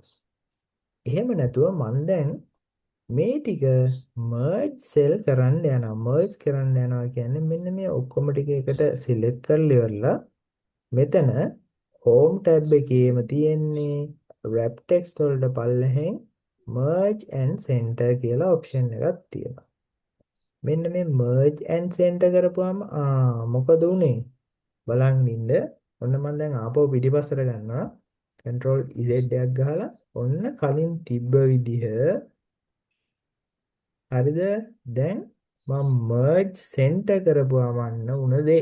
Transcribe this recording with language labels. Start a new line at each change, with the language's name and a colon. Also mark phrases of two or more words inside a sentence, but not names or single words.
Sinhala: එහෙම නැතුව මම දැන් මේ ටික
English: merge cell
Sinhala: කරන්න යනවා. merge කරන්න යනවා කියන්නේ මෙන්න මේ ඔක්කොම ටික එකට select කරලා ඉවරලා මෙතන
English: home tab
Sinhala: එකේම තියෙන්නේ
English: wrap text
Sinhala: වලට පල්ලෙහෙන්
English: merge and center
Sinhala: කියලා option එකක් තියෙනවා. මෙන්න මේ
English: merge and center
Sinhala: කරපුවාම මොකද උනේ? බලන් ඉන්න. ඔන්න මම දැන් ආපහු පිටිපස්සට ගන්නවා.
English: control Z
Sinhala: එකක් ගහලා ඔන්න කලින් තිබ්බ විදිහ හරිද? දැන් මම
English: merge center
Sinhala: කරපුවාම අන්න උන දේ.